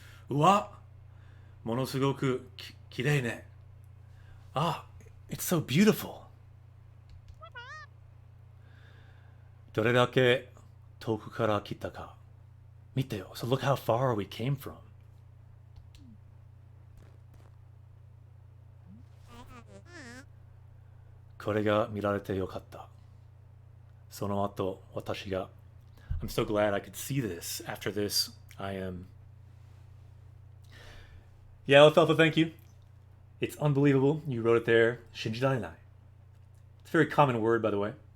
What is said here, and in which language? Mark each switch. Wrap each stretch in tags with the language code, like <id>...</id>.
<ja>うわ、ものすごくきれいね。</ja> <en>Ah, it's so beautiful.</en> <ja>どれだけ遠くから来たか。見てよ。</ja> <en>So look how far we came from.</en> <ja>これが見られてよかった。その後、私が</ja> <en>I'm so glad I could see this. After this, I am... Yeah, Alfalfa, thank you. It's unbelievable. You wrote it there.</en> <ja>信じられない.</ja> <en>It's a very common word, by the way.</en>